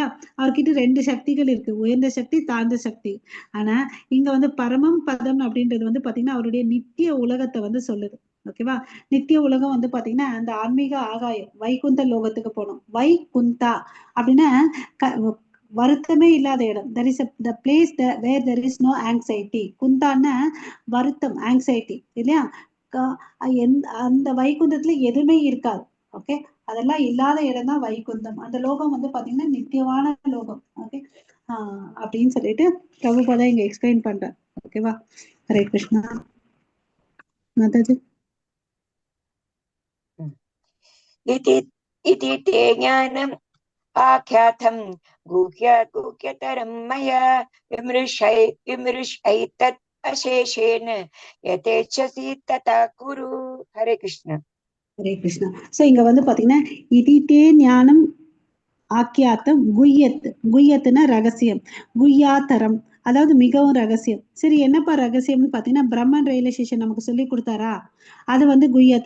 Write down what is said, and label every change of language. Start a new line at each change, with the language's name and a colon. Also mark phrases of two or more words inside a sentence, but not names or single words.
Tamil: அவர்கிட்ட 2 சக்திகள் இருக்கு, உயர்ந்த சக்தி, தாழ்ந்த சக்தி. ஆனா இங்க வந்து பரமம் பதம் அப்படின்றது வந்து பாத்தீங்கன்னா அவருடைய நித்திய உலகத்தை வந்து சொல்லுது. ஓகேவா. நித்திய உலகம் வந்து பாத்தீங்கன்னா அந்த ஆன்மீக ஆகாயம் வைகுந்த லோகத்துக்கு போனோம். வைகுந்தா அப்படின்னா வருத்தமே இல்லாத இடம்.
English: there is the place where there is no anxiety.
Tamil: குந்தான்னா வருத்தம், ஆங்ஸைட்டி இல்லையா. அந்த வைகுந்தத்துல எதுவுமே இருக்காது. ஓகே, அதெல்லாம் இல்லாத இடம் தான் வைகுந்தம். அந்த லோகம் வந்து பாத்தீங்கன்னா நித்தியமான லோகம். ஓகே, அப்படின்னு சொல்லிட்டு பிரபுபாதா இங்க எக்ஸ்பிளைன் பண்றேன். ஓகேவா. ஹரே கிருஷ்ணா. மாதாஜி.
Sanskrit: इति ते ज्ञानम् आख्यातं गुह्यतरं मया विमृशैतत् अशेषेण यथेच्छसि तथा कुरु. हरे कृष्ण.
Tamil: ஹரே கிருஷ்ணா. சோ இங்க வந்து பாத்தீங்கன்னா இதே ஞானம் ஆக்கியாத்தம் குய்யத்துனா ரகசியம், குய்யாத்தரம் அதாவது மிகவும் ரகசியம். சரி, என்னப்பா ரகசியம்னு பாத்தீங்கன்னா பிரம்மன் ரியலைசேஷன் நமக்கு சொல்லி கொடுத்தாரா, அது வந்து குய்யத்து.